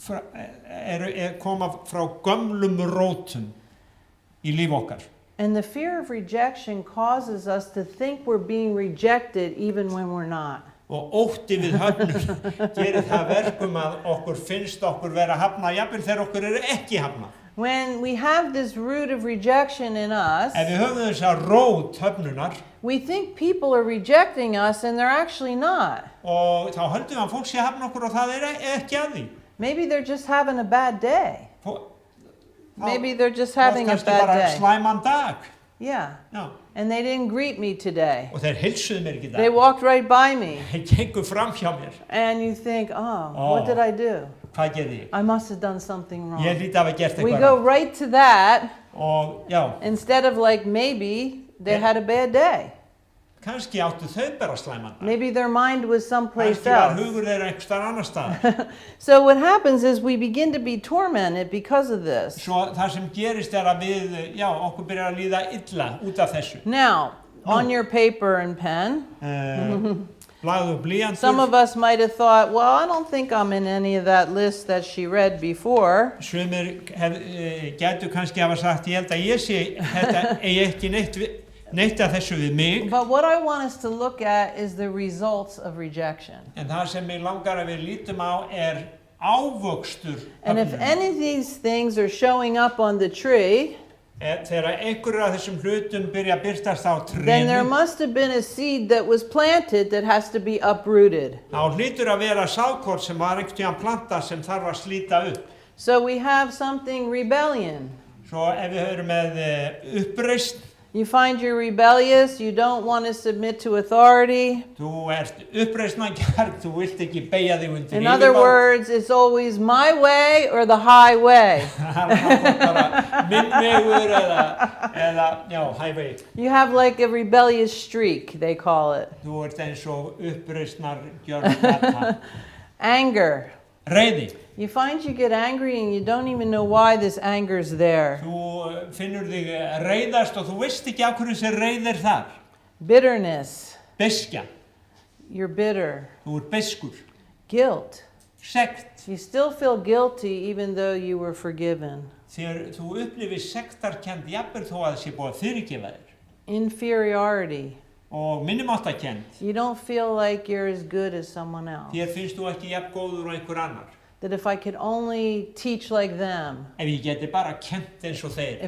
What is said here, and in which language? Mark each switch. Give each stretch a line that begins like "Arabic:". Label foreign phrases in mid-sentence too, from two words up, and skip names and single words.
Icelandic: koma frá gömlum rótum í líf okkar.
English: And the fear of rejection causes us to think we're being rejected even when we're not.
Icelandic: Og ótti við höfnun gerir það verkum að okkur finnst okkur vera hafnað jafnvel þegar okkur eru ekki hafnað.
English: When we have this root of rejection in us,
Icelandic: Ef við höfum þessa rót höfnunar
English: we think people are rejecting us and they're actually not.
Icelandic: og þá höldum við að fólk sé að hafna okkur og það er ekki að því.
English: Maybe they're just having a bad day. Maybe they're just having a
Icelandic: kannski
English: bad
Icelandic: bara
English: day.
Icelandic: slæman dag.
English: Yeah.
Icelandic: Já.
English: And they didn't greet me today.
Icelandic: Og þeir heilsuðu mér ekki í
English: They
Icelandic: dag.
English: walked right by me.
Icelandic: Þeir gengu fram hjá mér.
English: And you think, oh, Oh. what did I do?
Icelandic: Hvað gerði ég?
English: I must have done something
Icelandic: Ég
English: wrong.
Icelandic: hlýt að hafa gert
English: We
Icelandic: eitthvað
English: go
Icelandic: rangt.
English: right to that
Icelandic: Og já,
English: instead of like maybe they had a bad day.
Icelandic: kannski áttu þau bara slæman dag.
English: Maybe their mind was someplace
Icelandic: Kannski var
English: else.
Icelandic: hugur þeirra einhvers staðar annars staðar.
English: So what happens is we begin to be tormented because of this.
Icelandic: Svo það sem gerist er að við, já, okkur byrjar að líða illa út af þessu.
English: Now, on your paper and pen,
Icelandic: Blaðu og blýantur.
English: some of us might have thought, well, I don't think I'm in any of that list that she read before.
Icelandic: Sumir gætu kannski hafa sagt, ég held að ég sé, þetta eigi ekki neitt af þessu við mig.
English: But what I want us to look at is the results of rejection.
Icelandic: En það sem mig langar að við lítum á er ávöxtur
English: And if
Icelandic: höfnunar.
English: any of these things are showing up on the tree,
Icelandic: Þegar einhverju af þessum hlutum byrja að birtast á
English: then there
Icelandic: trénu,
English: must have been a seed that was planted that has to be uprooted.
Icelandic: þá hlýtur að vera sáðkort sem var einhvern tíðan planta sem þarf að slíta upp.
English: So we have something rebellion.
Icelandic: Svo ef við höfum með uppreist,
English: You find you're rebellious, you don't want to submit to authority.
Icelandic: þú ert uppreisnargjörn, þú vilt ekki beygja þig undir
English: In other words, it's always my way or the highway.
Icelandic: bara minn vegur eða já, hævegi.
English: You have like a rebellious streak, they call it.
Icelandic: Þú ert eins og uppreisnargjörn.
English: Anger.
Icelandic: Reiði.
English: You find you get angry and you don't even know why this anger's there.
Icelandic: Þú finnur þig reiðast og þú veist ekki af hverju þessi reið er þar.
English: Bitterness.
Icelandic: Beiskja.
English: You're bitter.
Icelandic: Þú ert beiskur.
English: Guilt.
Icelandic: Sekt.
English: You still feel guilty even though you were forgiven.
Icelandic: Þegar þú upplifir sektarkennd jafnvel þó að það sé búið að fyrirgefa þér.
English: Inferiority.
Icelandic: Og minnimáttakennd.
English: You don't feel like you're as good as someone else.
Icelandic: Þér finnst þú ekki jafn góður og einhver annar.
English: That if I could only teach like them,
Icelandic: Ef ég geti bara kennt eins og þeir.